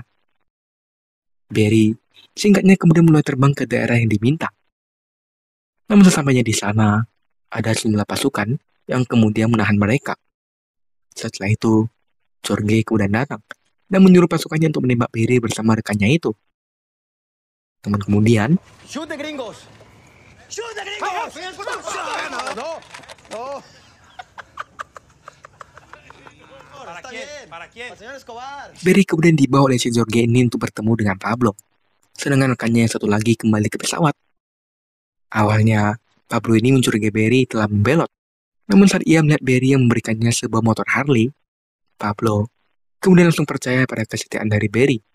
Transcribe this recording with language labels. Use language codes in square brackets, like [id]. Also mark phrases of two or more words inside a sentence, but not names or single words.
[id] Barry singkatnya kemudian mulai terbang ke daerah yang diminta. Namun sesampainya di sana, ada sejumlah pasukan yang kemudian menahan mereka. Setelah itu, Jorge kemudian datang dan menyuruh pasukannya untuk menembak Barry bersama rekannya itu. Namun kemudian, [en] ¡Shoot the gringos! ¡Shoot the gringos! No, no. [es] ¿Para quién? Para señor Escobar. [id] Barry kemudian dibawa oleh si Jorge ini untuk bertemu dengan Pablo. Sedangkan rekannya yang satu lagi kembali ke pesawat. Awalnya, Pablo ini mencurigai Barry telah membelot. Namun saat ia melihat Barry yang memberikannya sebuah motor Harley, Pablo kemudian langsung percaya pada kesetiaan dari Barry.